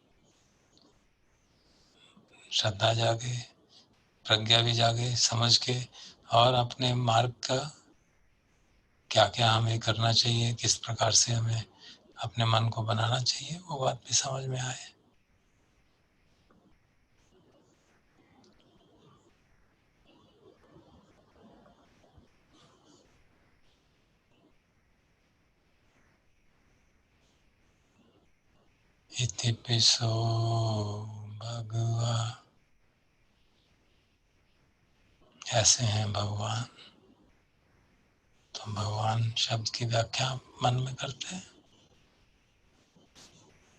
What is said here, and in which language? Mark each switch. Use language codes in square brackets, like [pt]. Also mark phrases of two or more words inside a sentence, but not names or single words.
[hi] श्रद्धा जागे, प्रज्ञा भी जागे, समझ के, और अपने मार्ग का क्या क्या हमें करना चाहिए, किस प्रकार से हमें अपने मन को बनाना चाहिए, वो बात भी समझ में आए। [pi] इति पिसो भगवा, [hi] ऐसे हैं भगवान। तो भगवान शब्द की व्याख्या मन में करते हैं।